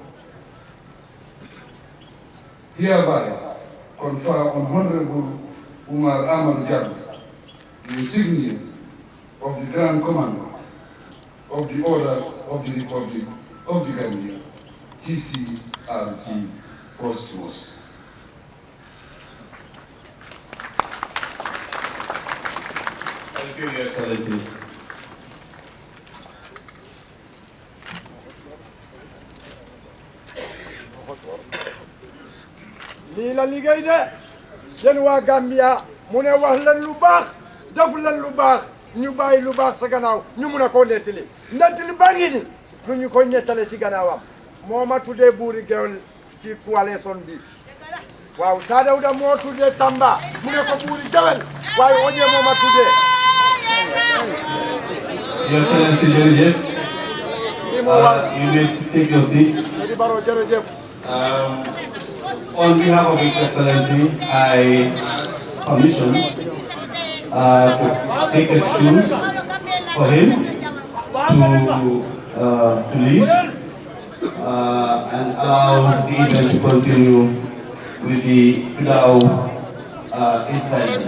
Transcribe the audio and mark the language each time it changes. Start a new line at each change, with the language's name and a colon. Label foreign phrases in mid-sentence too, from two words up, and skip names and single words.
English: hereby confer on Honorable Umar Amadou Jallow the insignia of the Grand Commander of the Order of the Republic of the Gambia, CCRG posthumous. Thank you, Your Excellency.
Wolof: lii la liggéey de yéen waa Gambia mu ne wax leen lu baax def leen lu baax ñu bàyyi lu baax sa gannaaw ñu mun a koo nettali baa ngi ni lu ñu koy nettale ci gannaawam moo ma tuddee buuri gewel ci coalition bi waaw Saa Dawda moo tuddee Tamba mu ne ko buuri gewel waaye Oje moo ma tuddee.
English: Your Excellency, jërëjëf. You may take your seats. On behalf of His Excellency, I commission to take excuse for him to leave and allow the event to continue with the Fidao incident.